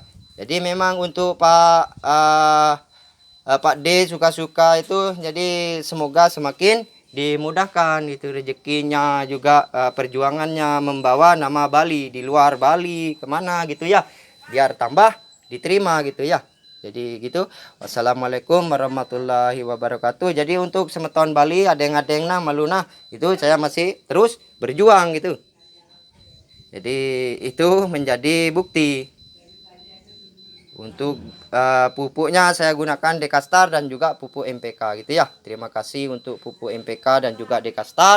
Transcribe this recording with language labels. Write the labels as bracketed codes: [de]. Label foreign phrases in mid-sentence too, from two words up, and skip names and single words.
[id] Jadi memang untuk Pak D suka-suka itu, jadi semoga semakin dimudahkan itu rezekinya, juga perjuangannya membawa nama Bali di luar Bali kemana gitu ya, biar tambah diterima gitu ya. Jadi gitu. [ar] Wassalamualaikum warahmatullahi wabarakatuh. [id] Jadi untuk semeton Bali [ban] adeng-adeng nah maluna [id] itu saya masih terus berjuang gitu. Jadi itu menjadi bukti. Untuk pupuknya saya gunakan Dekastar dan juga pupuk MPK gitu ya. Terima kasih untuk pupuk MPK dan juga Dekastar.